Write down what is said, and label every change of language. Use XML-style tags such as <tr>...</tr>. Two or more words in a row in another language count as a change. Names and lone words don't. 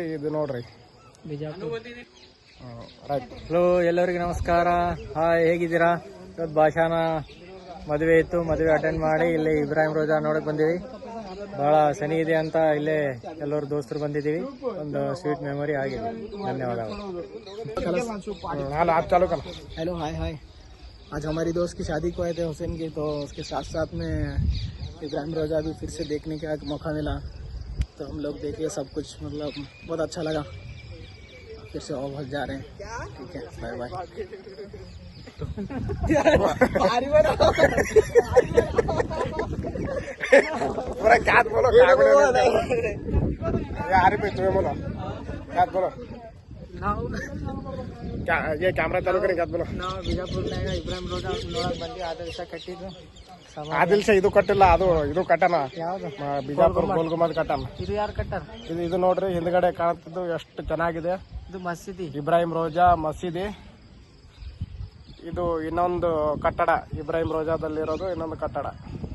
<kn>ಇದು ನೋಡ್ರಿ ರೈಟ್. ಹಲೋ ಎಲ್ಲರಿಗೂ ನಮಸ್ಕಾರ. ಹಾಯ್, ಹೇಗಿದ್ದೀರಾ? ಇವತ್ತು ಭಾಷಾನ ಮದುವೆ ಇತ್ತು, ಮದುವೆ ಅಟೆಂಡ್ ಮಾಡಿ ಇಲ್ಲಿ ಇಬ್ರಾಹಿಂ ರೋಜಾ ನೋಡಕ್ ಬಂದೀವಿ. ಬಹಳ ಸನಿ ಇದೆ ಅಂತ ಇಲ್ಲೇ ಎಲ್ಲರೂ ದೋಸ್ತರು ಬಂದಿದ್ದೀವಿ. ಒಂದು</kn> <en>sweet memory</en> <kn>ಆಗಿದೆ. ಧನ್ಯವಾದಗಳು.</kn> <en>hello hi hi.</en> <hi>आज हमारी दोस्त की शादी को आए थे हुसैन की, तो उसके साथ साथ में इब्राहिम रोजा भी फिर से देखने का एक मौका मिला, तो हम लोग देखे सब कुछ, मतलब बहुत अच्छा लगा. फिर से और जा रहे हैं. ठीक है,</hi> <en>bye bye.</en> <hi>पूरा क्या बोलो यार पे तुम्हें बोलो क्या बोलो क्या ये कैमरा चालू करें क्या बोलो.</hi> <kn>ನಾವು ಬಿಜಾಪುರ್ನಾಗ ಇಬ್ರಾಹಿಂ ರೋಜಾ ನೋಡಕ್ ಬಂದ್ವಿ. ಆದರ್ಶ ಕಟ್ಟಿದ್ದು ಆದಿಲ್ ಸಹ ಇದು ಕಟ್ಟಿಲ್ಲ, ಅದು ಇದು ಕಟ್ಟನ. ಯಾವ್ದು? ಬಿಜಾಪುರ ಗೋಲ್ಗುಮದ್ ಕಟ್ಟನ. ಇದು ಯಾರು ಕಟ್ಟಾರ? ಇದು ನೋಡ್ರಿ ಹಿಂದ್ಗಡೆ ಕಾಣ್ತಿದ್ದು ಎಷ್ಟು ಚೆನ್ನಾಗಿದೆ. ಇದು ಮಸೀದಿ, ಇಬ್ರಾಹಿಂ ರೋಜಾ ಮಸೀದಿ. ಇದು ಇನ್ನೊಂದು ಕಟ್ಟಡ, ಇಬ್ರಾಹಿಂ ರೋಜಾದಲ್ಲಿರೋದು ಇನ್ನೊಂದು ಕಟ್ಟಡ.</kn>